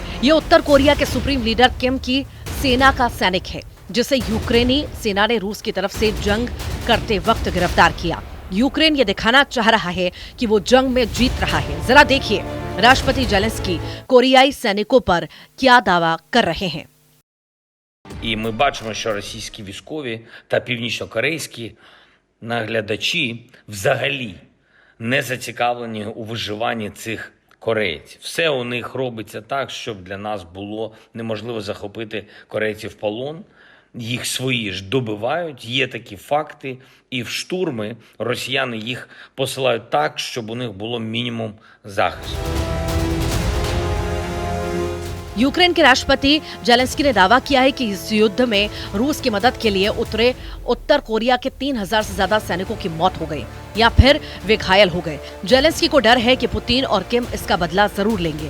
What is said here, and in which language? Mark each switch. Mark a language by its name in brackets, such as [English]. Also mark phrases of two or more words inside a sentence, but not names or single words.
[Hindi] ये उत्तर कोरिया के [English] supreme leader [Hindi] किम की सेना का सैनिक है, जिसे यूक्रेनी सेना ने रूस की तरफ से जंग करते वक्त गिरफ्तार किया। यूक्रेन ये दिखाना चाह रहा है कि वो जंग में जीत रहा है। जरा देखिए राष्ट्रपति जेलेंस्की कोरियाई सैनिकों पर क्या दावा कर रहे हैं। [Ukrainian] І ми бачимо, що російські військові та північнокорейські наглядачі взагалі не зацікавлені у виживанні цих корейців. Все у них робиться так, щоб для нас було неможливо захопити корейців в полон. Їх свої ж добивають, є такі факти, і в штурми росіяни їх посилають так, щоб у них було мінімум захисту. [Hindi] यूक्रेन के राष्ट्रपति जेलेंस्की ने दावा किया है कि इस युद्ध में रूस की मदद के लिए उतरे उत्तर कोरिया के 3000 से ज्यादा सैनिकों की मौत हो गई या फिर वे घायल हो गए। जेलेंस्की को डर है कि पुतिन और किम इसका बदला जरूर लेंगे।